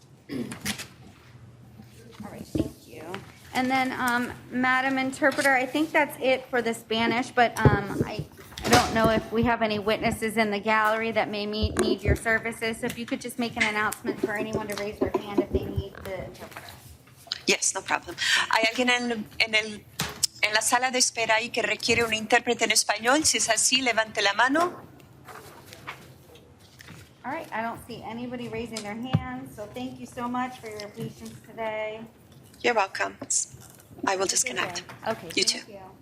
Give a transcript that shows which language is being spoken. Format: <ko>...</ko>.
<en>All right, thank you. And then, Madam Interpreter, I think that's it for the Spanish, but I don't know if we have any witnesses in the gallery that may need your services. So if you could just make an announcement for anyone to raise their hand if they need the interpreter. Yes, no problem.</en> <es>¿Hay alguien en la sala de espera ahí que requiere un intérprete en español? Si es así, levante la mano.</es> <en>All right, I don't see anybody raising their hands, so thank you so much for your patience today. You're welcome. I will disconnect. Okay, You thank too. you.</en>